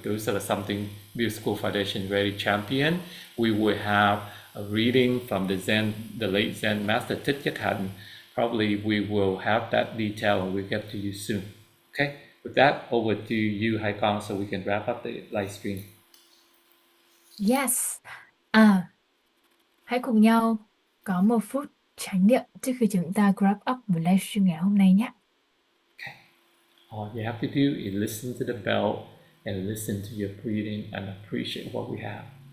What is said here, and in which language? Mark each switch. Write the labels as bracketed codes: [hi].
[en] Those are something Beer School Foundation really champion. We will have a reading from the late Zen Master Thích Nhất Hạnh. Probably we will have that detail and we'll get to you soon. Okay, with that, over to you, Haikong, so we can wrap up the live stream. yes. [vi] Hãy cùng nhau có một phút chánh niệm trước khi chúng ta [en] wrap up [vi] buổi livestream ngày hôm nay nhé. [en] All you have to do is listen to the bell and listen to your breathing and appreciate what we have.